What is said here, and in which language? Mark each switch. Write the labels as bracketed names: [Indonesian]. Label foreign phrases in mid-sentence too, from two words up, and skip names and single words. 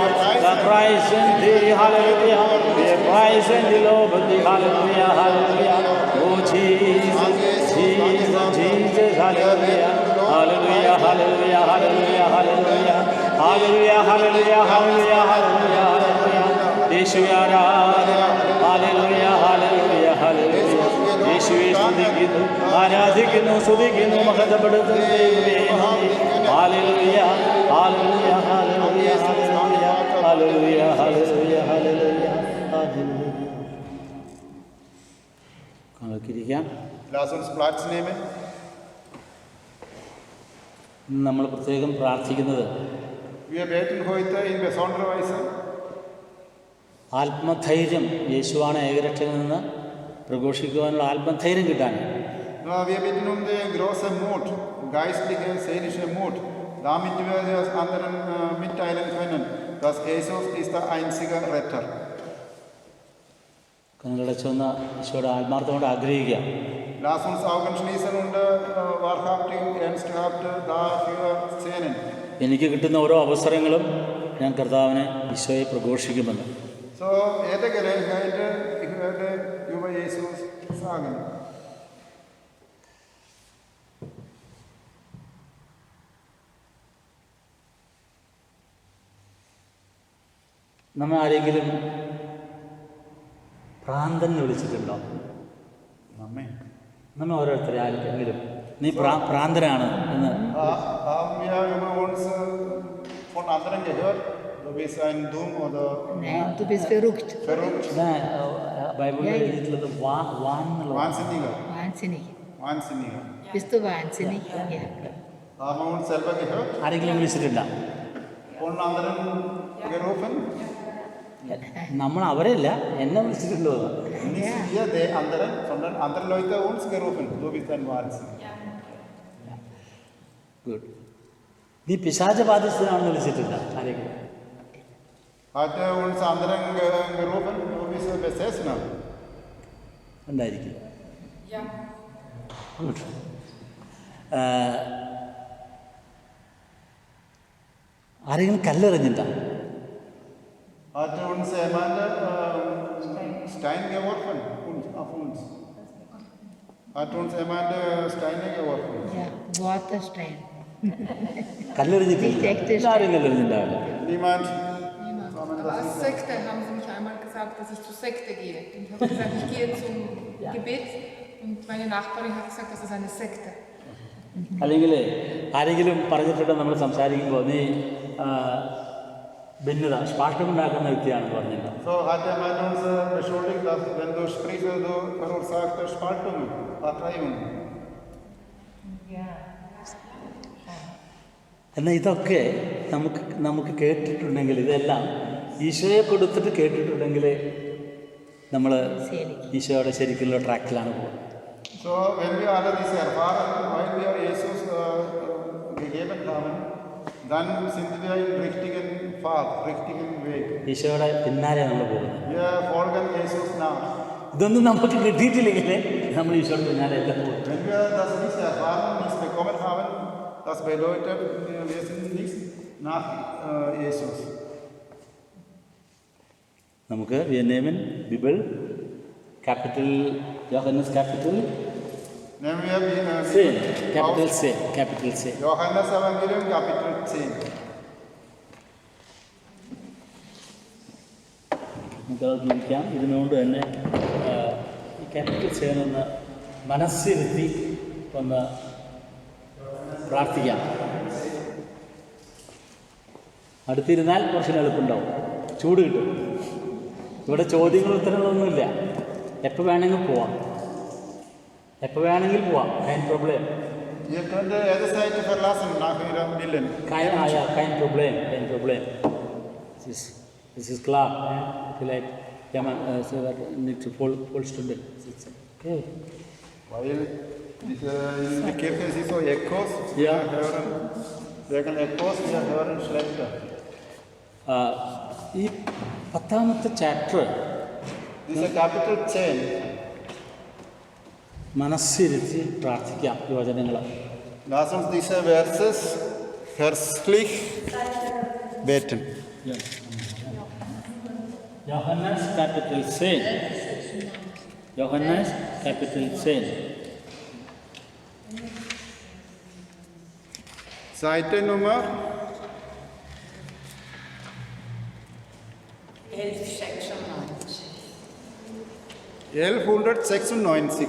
[English] The prize in thee, hallelujah. The prize in the Lord, hallelujah, hallelujah. Oh, Jesus, Jesus, Jesus, hallelujah. Hallelujah, hallelujah, hallelujah, hallelujah. Hallelujah, hallelujah, hallelujah, hallelujah, hallelujah. Yeshu Arad. Hallelujah, hallelujah, hallelujah. [Malayalam] യേശുവേ സ്തുതിക്കുന്നു, ആരാധിക്കുന്നു, സ്തുതിക്കുന്നു, മഹത്വപ്പെടുത്തുന്നു ദൈവമേ. ഹല്ലേലൂയ, ഹല്ലേലൂയ, ഹല്ലേലൂയ, ഹല്ലേലൂയ, ഹല്ലേലൂയ, ഹല്ലേലൂയ, ഹല്ലേലൂയ. നമുക്കിരിക്കാം. [German] Lass uns Platz nehmen. [Malayalam] നമ്മൾ പ്രത്യേകം പ്രാർത്ഥിക്കുന്നത് [German] Wir beten heute in besonderer Weise. [Malayalam] ആത്മധൈര്യം, യേശുവാണ് ഏകരക്ഷകൻ നിന്ന് പ്രഘോഷിക്കുവാനുള്ള ആത്മധൈര്യം കിട്ടാൻ. [German] Wir bitten um den großen Mut, geistliche, seelische Mut, damit wir es anderen mitteilen können, dass Jesus ist der einzige Retter. [Malayalam] കണ്ണടച്ചൊന്ന് ഈശോയുടെ ആത്മാർത്ഥത്തോടെ ആഗ്രഹിക്കുക. [German] Lass uns Augen schließen und wahrhaftig, ernsthaft dafür sehnen. [Malayalam] എനിക്ക് കിട്ടുന്ന ഓരോ അവസരങ്ങളും ഞാൻ കർത്താവിനെ ഈശോയെ പ്രഘോഷിക്കുമെന്ന്. [German] So, jede Gelegenheit, ich werde über Jesus sagen. [Malayalam] നമ്മെ ആരെങ്കിലും ഭ്രാന്തൻ വിളിച്ചിട്ടുണ്ടോ? Amen. നമ്മെ ഓരോരുത്തരെ ആർക്കെങ്കിലും നീ ഭ്രാന്തനാണ് എന്ന് [German] Haben wir über uns von anderen gehört? Du bist ein dumm oder Nein, du bist verrückt. verrückt, [Malayalam] ബൈബിളിൽ എഴുതിയിട്ടുള്ളത് വാൻ എന്നുള്ള [German] wahnsinniger, Wahnsinnig. wahnsinniger. Bist du wahnsinnig? Ja. Haben wir uns selber gehört? [Malayalam] ആരെങ്കിലും വിളിച്ചിട്ടില്ല. [German] Von anderen gerufen? [Malayalam] നമ്മൾ അവരല്ല, എന്നെ വിളിച്ചിട്ടുണ്ടോ? [German] Nicht wir, die anderen, sondern andere Leute uns gerufen. Du bist ein Wahnsinn. [Malayalam] ഗുഡ്. നീ പിശാച ബാധിച്ചതാണെന്ന് വിളിച്ചിട്ടില്ല ആരെങ്കിലും? [German] Hat uns anderen gerufen? Du bist ein Besessener. [Malayalam] ഉണ്ടായിരിക്കും. ഗുഡ്. ആരെങ്കിലും കല്ലെറിഞ്ഞിട്ടാ? [German] Hat uns jemand Stein geworfen? Auf uns. Hat uns jemand Steine geworfen? Ja, Waterstein. [Malayalam] കല്ലെറിഞ്ഞിട്ടില്ല. [German] Nicht echte [Malayalam] എല്ലാവരും കല്ലെറിഞ്ഞിട്ടുണ്ടാവില്ല. [German] Niemand? Aber als Sekte haben sie mich einmal gesagt, dass ich zur Sekte gehe. Und ich habe gesagt, ich gehe zum Gebet. Und meine Nachbarin hat gesagt, das ist eine Sekte. [Malayalam] അല്ലെങ്കിൽ ആരെങ്കിലും പറഞ്ഞിട്ടുണ്ടോ നമ്മൾ സംസാരിക്കുമ്പോൾ നീ ഭിന്നത സ്പാഷ്ടമുണ്ടാക്കുന്ന വ്യക്തിയാണെന്ന് പറഞ്ഞിട്ടുണ്ടോ? [German] So hat jemand uns beschuldigt, dass wenn du sprichst, du verursachst Spaltungen, Parteiungen. [Malayalam] എന്നാൽ ഇതൊക്കെ നമുക്ക് കേട്ടിട്ടുണ്ടെങ്കിൽ, ഇതെല്ലാം ഈശോയെ കൊടുത്തിട്ട് കേട്ടിട്ടുണ്ടെങ്കിൽ നമ്മൾ ഈശോയുടെ ശരിക്കുള്ള ട്രാക്കിലാണ് പോകുന്നത്. [German] So wenn wir alle diese erfahren, weil wir Jesus gegeben haben, dann sind wir im richtigen Pfad, richtigen Weg. [Malayalam] ഈശോയുടെ പിന്നാലെ നമ്മൾ പോകുന്നത്. [German] Wir folgen Jesus nach. [Malayalam] ഇതൊന്നും നമുക്ക് കിട്ടിയിട്ടില്ലെങ്കിൽ നമ്മൾ ഈശോയുടെ പിന്നാലെ എല്ലാം പോകും. [German] Wenn wir das nicht erfahren, nichts bekommen haben, das bedeutet, wir sind nicht nach Jesus. [Malayalam] നമുക്ക് വിയന്നേമൻ [German] Bibel Kapitel Johannes Kapitel Nehmen wir Kapitel zehn Johannes Evangelium Kapitel 10. [Malayalam] നമുക്കത് ജീവിക്കാം. ഇതിനുകൊണ്ട് തന്നെ ഈ [German] Kapitel zehn [Malayalam] മനസ്സിരുത്തി ഒന്ന് പ്രാർത്ഥിക്കാം. അടുത്തിരുന്നാൽ കുറച്ച് എളുപ്പമുണ്ടാവും, ചൂട് കിട്ടും. ഇവിടെ ചോദ്യങ്ങൾ ഉത്തരങ്ങളൊന്നുമില്ല. എപ്പോൾ വേണമെങ്കിൽ പോവാം, എപ്പോൾ വേണമെങ്കിൽ പോവാം. [German] kein Problem. Ihr könnt jede Seite verlassen nach Ihrem Willen. kein Problem. Das ist klar. Vielleicht ja, man nicht voll Stunde sitzen. Okay. Weil In der Kirche sind so Echos. Ja. Wir hören, wegen Echos, wir hören schlechter. [Malayalam] ഈ പത്താമത്തെ ചാപ്റ്റർ [German] Dieser Kapitel 10. മനസ്സിരുത്തി പ്രാർത്ഥിക്കാം ഈ വചനങ്ങൾ. Lass uns diese Verses herzlich beten. Johannes Kapitel 10. Johannes Kapitel 10. Seite Nummer 1196.